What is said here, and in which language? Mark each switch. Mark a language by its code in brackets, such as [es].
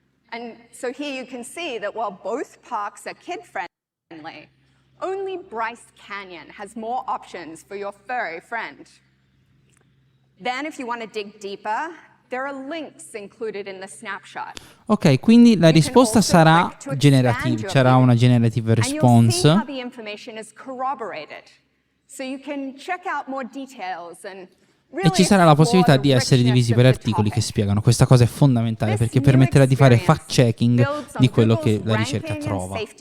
[en] And so here you can see that while both parks are kid-friendly, only Bryce Canyon has more options for your furry friend. Then, if you want to dig deeper, there are links included in the snapshot. [it] Ok, quindi la risposta sarà generativa, c'era una [en] generative response. And you'll see how the information is corroborated. So you can check out more details and [it] e ci sarà la possibilità di essere divisi per articoli che spiegano. Questa cosa è fondamentale perché permetterà di fare fact-checking di quello che la ricerca trova.